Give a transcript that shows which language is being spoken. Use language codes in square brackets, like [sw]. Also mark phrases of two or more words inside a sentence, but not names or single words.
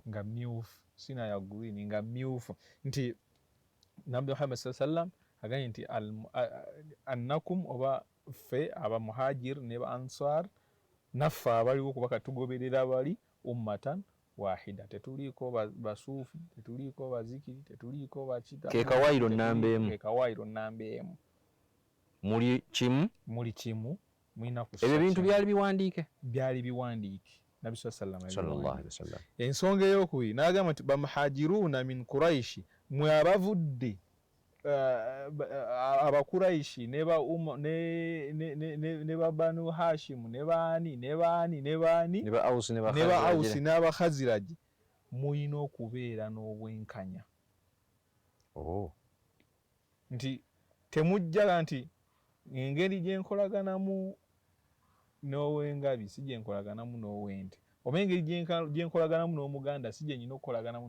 [lg] sina ya green nga myufu, nti Nabbi Muhammad sallam agambye nti annakum oba ffe aba muhajir ne ba ansar naffe abaliwo kuba katugoberera bali ummatan wahida, tetuliiko basuufi, tetuliiko bazikiri, tetuliiko bakita kekawayiro namba emu, muli kimu mulina kusa. Ebyo bintu byali biwandiike Nabbi [ar] صلى الله عليه وسلم. [lg] Ensonga ey'okubiri n'agamba nti bamuhajiruuna min Quraishi, mwe abavudde abakuraishi ne ba Banu Hashim ne ba Ausi n'Abakhaziraji, muyina okubeera n'obwenkanya. Nti temujjaga nti engeri gye nkolaganamu n'Owengabi si gye nkolaganamu n'Owente, oba engeri gye nkolaganamu n'Omuganda si gye nyina okukolaganamu